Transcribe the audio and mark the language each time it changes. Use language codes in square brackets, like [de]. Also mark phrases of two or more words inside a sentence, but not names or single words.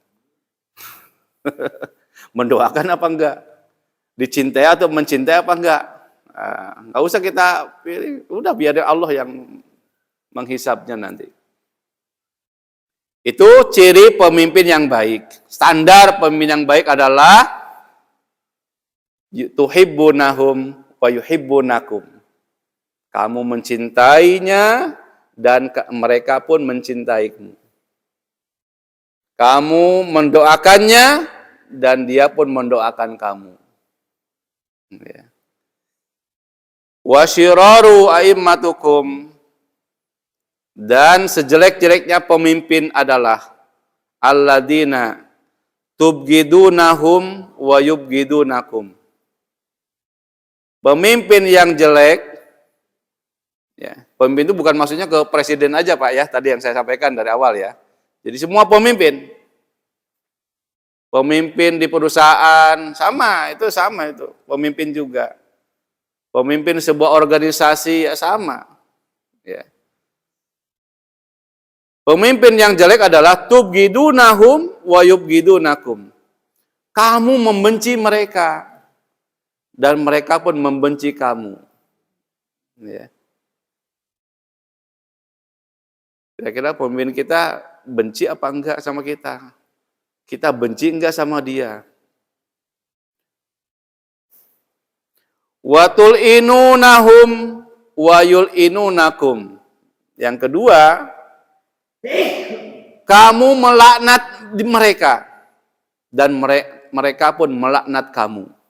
[id] Mendoakan apa enggak? Dicintai atau mencintai apa enggak? Nggak usah kita pilih, udah biar Allah yang menghisapnya nanti. Itu ciri pemimpin yang baik. Standar pemimpin yang baik adalah [ar] تحبونهم ويحبونكم. [id] Kamu mencintainya dan mereka pun mencintaimu. Kamu mendoakannya dan dia pun mendoakan kamu. Ya. [ar] وشرار أئمتكم, [id] dan sejelek-jeleknya pemimpin adalah [ar] الذين تبغضونهم ويبغضونكم. [id] Pemimpin yang jelek, ya, pemimpin itu bukan maksudnya ke presiden aja Pak ya, tadi yang saya sampaikan dari awal ya. Jadi semua pemimpin di perusahaan sama itu, pemimpin juga. Pemimpin sebuah organisasi ya sama. Ya. Pemimpin yang jelek adalah [ar] تبغضونهم ويبغضونكم. [id] Kamu membenci mereka dan mereka pun membenci kamu. Ya. Kira-kira pemimpin kita benci apa enggak sama kita? Kita benci enggak sama dia? [ar] وتلعنونهم ويلعنونكم. [id] Yang kedua, kamu melaknat mereka dan mereka pun melaknat kamu.